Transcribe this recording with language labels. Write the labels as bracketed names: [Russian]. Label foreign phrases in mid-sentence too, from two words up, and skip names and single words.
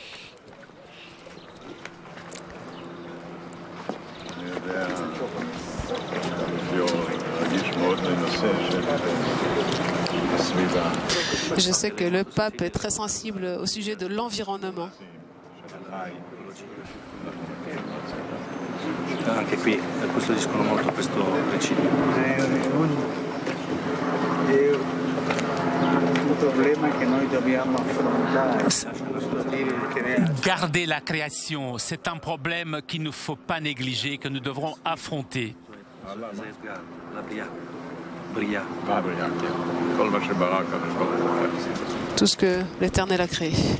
[French] Je sais que le pape est très sensible au sujet de l'environnement. [Italian] Anche qui, custodiscono molto questo principio. È un problema che noi dobbiamo affrontare. [French] Garder la création, c'est un problème qu'il ne faut pas négliger, que nous devrons affronter. Tout ce que l'Éternel a créé.